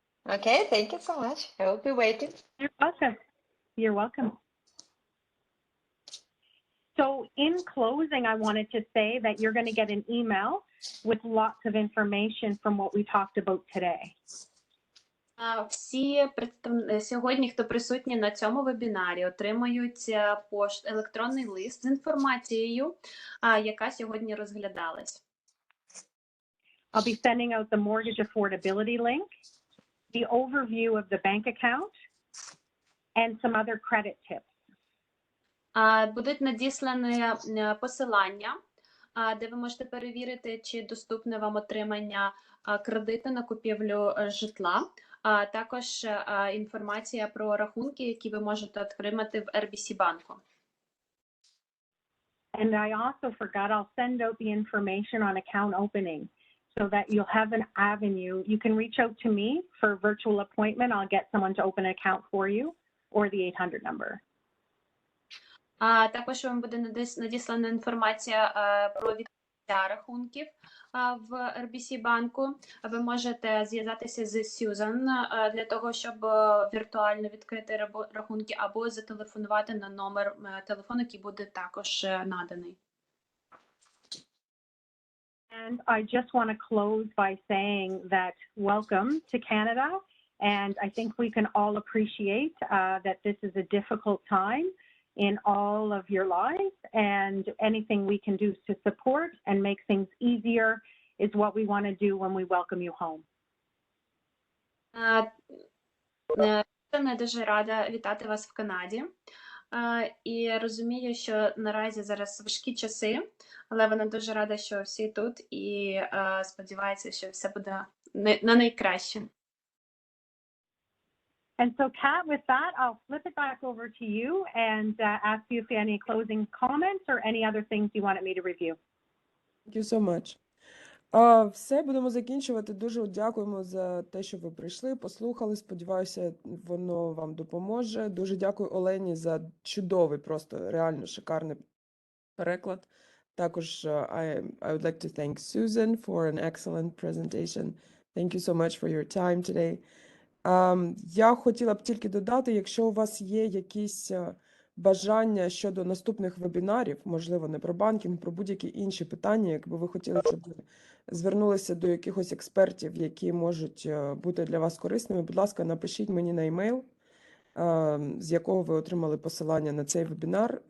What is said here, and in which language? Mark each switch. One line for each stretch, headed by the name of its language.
English: Okay, thank you so much. I will be waiting. You're welcome. You're welcome. So in closing, I wanted to say that you're going to get an email with lots of information from what we talked about today.
Ukrainian: Всі сьогодні, хто присутні на цьому вебінарі, отримають електронний лист з інформацією, яка сьогодні розглядалась.
English: I'll be sending out the mortgage affordability link, the overview of the bank account, and some other credit tips.
Ukrainian: Будуть надіслані посилання, де ви можете перевірити, чи доступне вам отримання кредиту на купівлю житла, а також інформація про рахунки, які ви можете отримати в RBC банку.
English: And I also forgot, I'll send out the information on account opening so that you'll have an avenue. You can reach out to me for a virtual appointment. I'll get someone to open an account for you or the 800 number.
Ukrainian: Також вам буде надіслана інформація про відкриття рахунків в RBC банку. Ви можете зв'язатися з Сьюзан для того, щоб віртуально відкрити рахунки, або зателефонувати на номер телефону, який буде також наданий.
English: And I just want to close by saying that welcome to Canada. And I think we can all appreciate that this is a difficult time in all of your lives, and anything we can do to support and make things easier is what we want to do when we welcome you home.
Ukrainian: Я дуже рада вітати вас в Канаді. І розумію, що наразі зараз важкі часи, але вона дуже рада, що всі тут, і сподівається, що все буде на найкраще.
English: And so, Kat, with that, I'll flip it back over to you and ask you if you have any closing comments or any other things you wanted me to review. Thank you so much.
Ukrainian: Все, будемо закінчувати. Дуже дякуємо за те, що ви прийшли, послухали. Сподіваюся, воно вам допоможе. Дуже дякую Олені за чудовий, просто реально шикарний переклад. Також
English: I would like to thank Susan for an excellent presentation. Thank you so much for your time today.
Ukrainian: Я хотіла б тільки додати, якщо у вас є якісь бажання щодо наступних вебінарів, можливо, не про банкінг, про будь-які інші питання, якби ви хотіли, щоб звернулися до якихось експертів, які можуть бути для вас корисними, будь ласка, напишіть мені на емейл, з якого ви отримали посилання на цей вебінар.